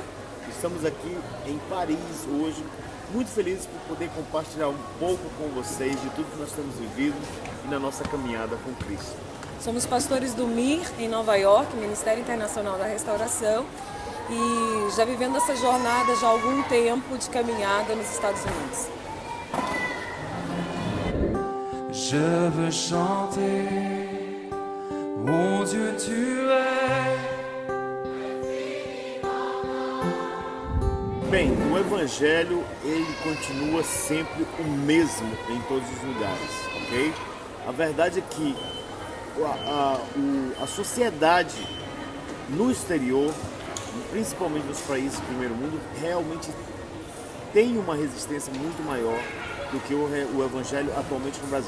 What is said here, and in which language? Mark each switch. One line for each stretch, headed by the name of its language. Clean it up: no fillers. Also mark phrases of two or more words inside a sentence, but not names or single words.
Portuguese: Estamos aqui em Paris hoje, muito felizes por poder compartilhar um pouco com vocês de tudo que nós temos vivido e na nossa caminhada com Cristo. Somos pastores do MIR em Nova York, Ministério Internacional da Restauração, e já vivendo essa jornada já há algum tempo de caminhada nos Estados Unidos.
French: Je veux chanter, mon Dieu tu es.
Portuguese: Bem, o Evangelho, ele continua sempre o mesmo em todos os lugares, ok? A verdade é que a sociedade no exterior, principalmente nos países do primeiro mundo, realmente tem uma resistência muito maior do que o Evangelho atualmente no Brasil.